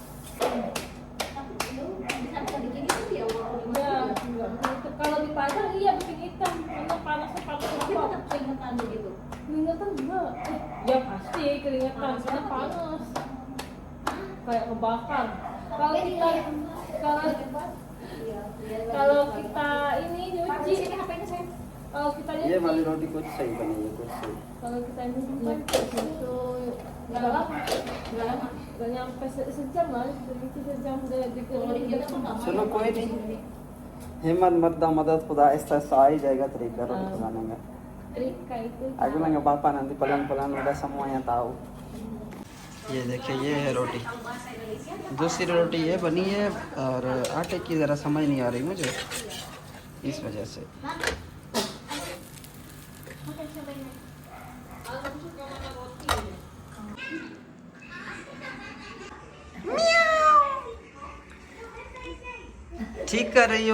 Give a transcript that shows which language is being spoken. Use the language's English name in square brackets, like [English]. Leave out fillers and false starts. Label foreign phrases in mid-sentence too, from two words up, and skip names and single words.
[Indonesian] Ya, kalau dipajang iya bikin hitam karena panasnya panas Keringetan begitu. keringetan enggak. Ya pasti keringetan karena panas. Kayak kebakar. Kalau kita kalau kita ini nyuci kalau kita [Hindi] ये [Indonesian] nyuci [Hindi] वाली रोटी कुछ सही बनी है कुछ सही. [Indonesian] kalau kita nyuci itu nggak lama nggak nyampe sejam lah nyuci sejam udah bikin [Hindi] चलो कोई नहीं. हिम्मत मर्दा मदद खुदा ऐसा ऐसा आ ही जाएगा तरीका रोटी बनाने का. [Indonesian] trika itu Aku bilang ke bapak nanti pelan-pelan udah semuanya tahu. [Hindi] ये देखिए ये है रोटी. दूसरी रोटी ये बनी है और आटे की ज़रा समझ नहीं आ रही मुझे इस वजह से. ठीक कर रही हो.